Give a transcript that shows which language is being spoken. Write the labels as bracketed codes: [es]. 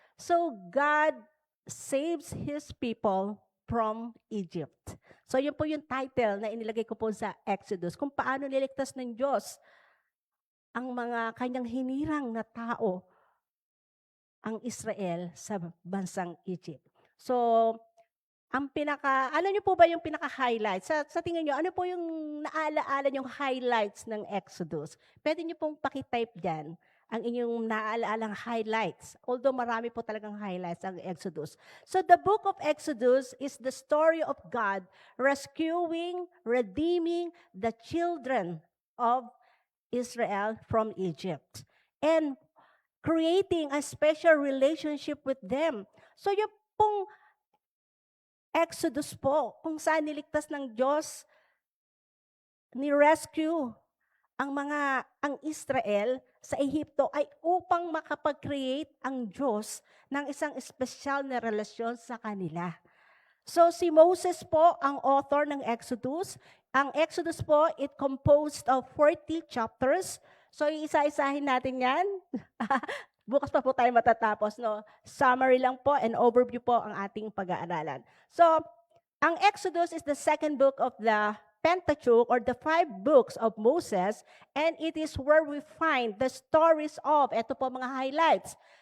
[en] So God saves His people from Egypt. [tl] So yun po yung title na inilagay ko po sa Exodus, kung paano niligtas ng Diyos ang mga kanyang hinirang na tao, ang Israel sa bansang Egypt. So, alam niyo po ba yung pinaka-highlights? Sa tingin niyo, ano po yung naalaala niyong highlights ng Exodus? Puwede niyo pong paki-type diyan ang inyong naaalaalang highlights. Although marami po talagang highlights ang Exodus. [en] So the book of Exodus is the story of God rescuing, redeeming the children of Israel from Egypt and creating a special relationship with them. [tl] So yung pong Exodus po, kung saan niligtas ng Diyos, ni-rescue ang Israel sa Ehipto ay upang makapag-create ang Diyos ng isang espesyal na relasyon sa kanila. So si Moses po ang author ng Exodus. Ang Exodus po, [en] it composed of 40 chapters. [tl] So isa-isahin natin yan. Bukas pa po tayo matatapos, no? Summary lang po and overview po ang ating pag-aaralan. [en] So, ang Exodus is the second book of the Pentateuch or the 5 books of Moses, and it is where we find the stories of, [tl] eto po mga highlights.